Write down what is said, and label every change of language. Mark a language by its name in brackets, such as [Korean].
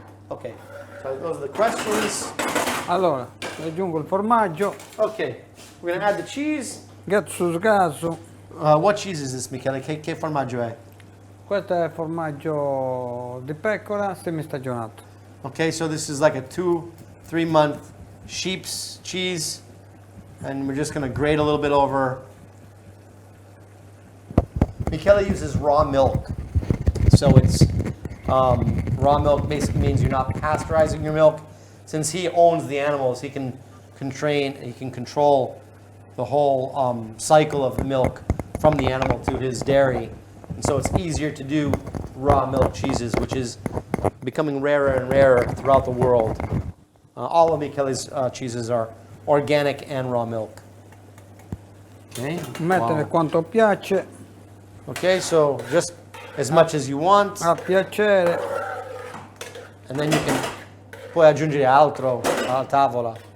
[English] Okay, so those are the questions. [Italian] Allora, aggiungo il formaggio, [English] Okay, we're gonna add the cheese. gatto sgaso. What cheese is this, Michele? [Italian] Che formaggio è? Questo è formaggio di pecora semistagionato. [English] Okay, so this is like a 2-3 month sheep's cheese, and we're just gonna grate a little bit over. Michele uses raw milk, so it's raw milk basically means you're not pasteurizing your milk. Since he owns the animals, he can control the whole cycle of the milk from the animal to his dairy, and so it's easier to do raw milk cheeses, which is becoming rarer and rarer throughout the world. All of Michele's cheeses are organic and raw milk. Okay. [Italian] Mettere [English] Wow. [Italian] quanto piace, [English] Okay, so just as much as you want, [Italian] a piacere. [English] and then you can [Italian] puoi aggiungere altro alla tavola.